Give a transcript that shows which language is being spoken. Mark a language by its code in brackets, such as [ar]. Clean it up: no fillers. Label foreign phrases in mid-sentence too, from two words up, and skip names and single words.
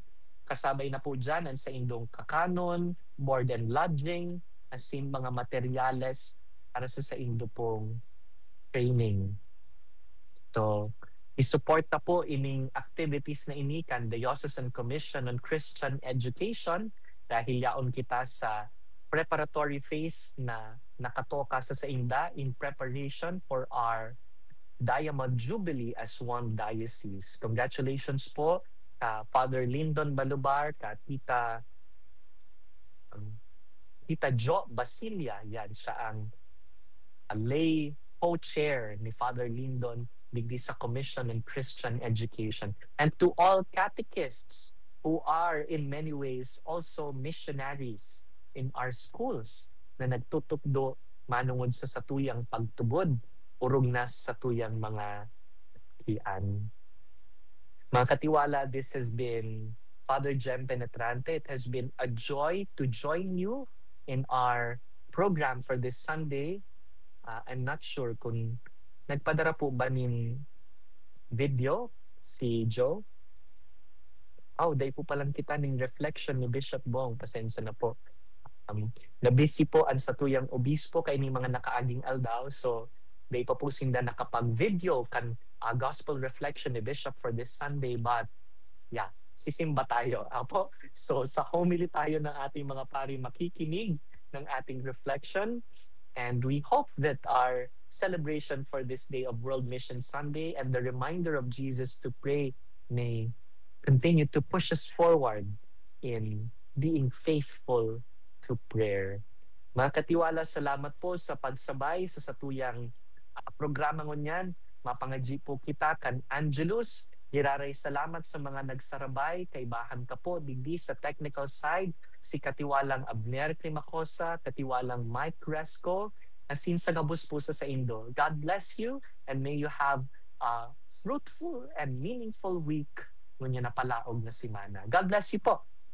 [bik] Kasabay na po dyan ang sa indong kakanon, [en] board and lodging, [bik] as in mga materyales para sa indo pong training. So, isupport na po ining activities na inikan Diocesan Commission on Christian Education dahil yaon kita sa [en] preparatory phase [bik] na nakatoka sa inda [en] in preparation for our Diamond Jubilee as one diocese. [bik] Congratulations po ka Father Lyndon Balubar, ka Tita Jo Basilia. Yan, siya ang [en] lay co-chair [bik] ni Father Lyndon digdi sa Commission on Christian Education. [en] And to all catechists who are in many ways also missionaries in our schools [bik] na nagtutupdo manungod sa satuyang pagtubod urong na sa tuyang mga kian. Mga katiwala, [en] this has been Father Jem Penetrante. It has been a joy to join you in our program for this Sunday. I'm not sure [bik] kung nagpadara po ba nin video si Joe. Oh, day po palang kita ning reflection ni Bishop Bong. [tl] Pasensya na po. [bik] Na-busy po ang satuyang obispo kay ni mga nakaaging aldaw. So, day pa po sinda nakapag-video kan [en] gospel reflection [bik] ni Bishop [en] for this Sunday. But, yeah, [tl] sisimba tayo. Apo? So, sa homily tayo ng ating mga pari makikinig ng ating reflection. [en] And we hope that our celebration for this day of World Mission Sunday and the reminder of Jesus to pray may continue to push us forward in being faithful to prayer. [bik] Mga katiwala, salamat po sa pagsabay sa satuyang programa ngunyan. Mapangadji po kita kan Angelus. Giraray salamat sa mga nagsarabay. Kaibahan ka po digdi sa technical side. Si katiwalang Abner Climacosa, katiwalang Mike Resco, asin sa gabus po sa Indo. [en] God bless you and may you have a fruitful and meaningful week [bik] ngunyan na palaog na simana. [en] God bless you po.